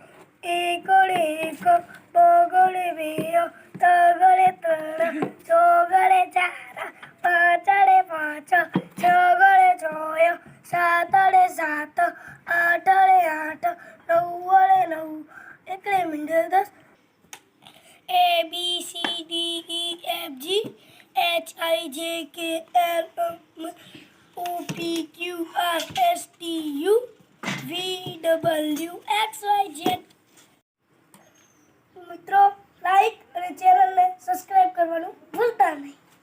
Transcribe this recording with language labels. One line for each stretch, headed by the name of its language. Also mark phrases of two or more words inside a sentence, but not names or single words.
Gujarati: એકડે એક, બગડે બે, તગડે ત્રણ, ચોગડે ચાર, પાંચડે પાંચ, છગડે છ, સાતડે સાત, આઠડે આઠ, નવડે નવ, એકડે મીંડે 10.
English: A B C D E F G H I J K L M O P Q R S T U V W X Y Z.
Gujarati: મિત્રો, લાઈક અને ચેનલને સબસ્ક્રાઇબ કરવાનું ભૂલતા નહીં.